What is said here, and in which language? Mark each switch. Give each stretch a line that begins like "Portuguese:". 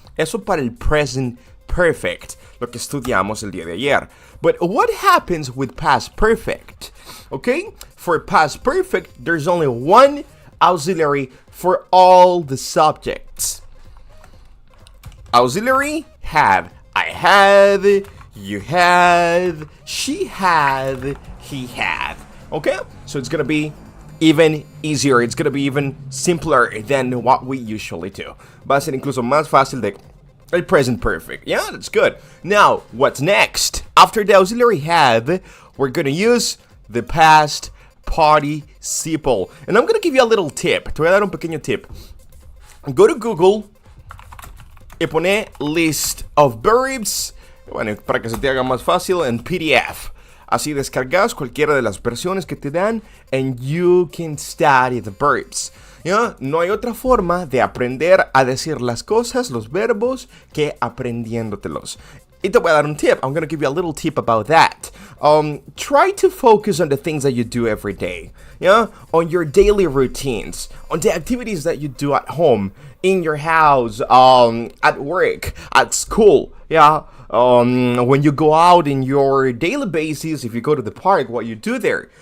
Spanish: Eso para el present perfect, lo que estudiamos el día de ayer.
English: But what happens with past perfect? Okay, for past perfect, there's only one auxiliary for all the subjects. Auxiliary, have. I had. You had, she had, he had. Okay? So it's gonna be even easier. It's gonna be even simpler than what we usually do.
Spanish: Va a ser incluso más fácil de el present perfect.
English: Yeah, that's good. Now, what's next? After the auxiliary had, we're gonna use the past participle. And I'm gonna give you a little tip.
Spanish: Te voy a dar un pequeño tip.
English: Go to Google
Spanish: y pone
English: list of verbs.
Spanish: Bueno, para que se te haga más fácil, en PDF. Así descargas cualquiera de las versiones que te dan
English: and you can study the verbs.
Spanish: ¿Ya? No hay otra forma de aprender a decir las cosas, los verbos, que aprendiéndotelos. Y te voy a dar un tip.
English: I'm going to give you a little tip about that. Try to focus on the things that you do every day. Yeah? On your daily routines. On the activities that you do at home, in your house, at work, at school. Yeah? When you go out in your daily basis, if you go to the park, what you do there.